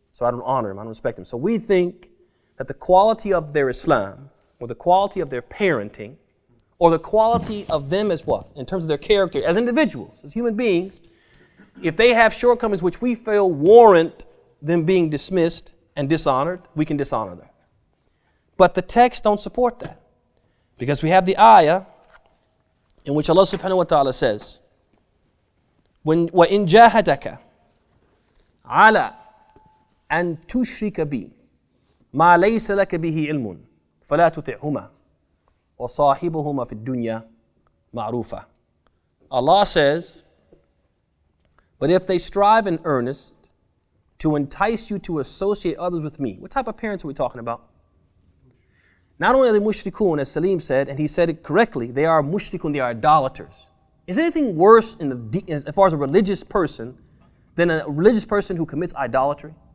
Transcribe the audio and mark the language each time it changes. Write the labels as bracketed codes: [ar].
[en] So I don't honor him. I don't respect him. So we think that the quality of their Islam or the quality of their parenting or the quality of them as what? In terms of their character as individuals, as human beings, if they have shortcomings which we feel warrant them being dismissed and dishonored, we can dishonor them. But the texts don't support that. Because we have the ayah in which Allah subhanahu wa ta'ala says, [ar] وَإِن جَاهَدَكَ عَلَىٰ أَن تُشْرِكَ بِي مَا لَيْسَ لَكَ بِهِ عِلْمٌ فَلَا تُطِعْهُمَا وَصَاحِبُهُمَا فِي الدُّنْيَا مَعْرُوفًا. [en] Allah says, but if they strive in earnest to entice you to associate others with me, what type of parents are we talking about? Not only are they mushrikun, as Salim said, and he said it correctly, they are mushrikun, they are idolaters. Is there anything worse as far as a religious person than a religious person who commits idolatry?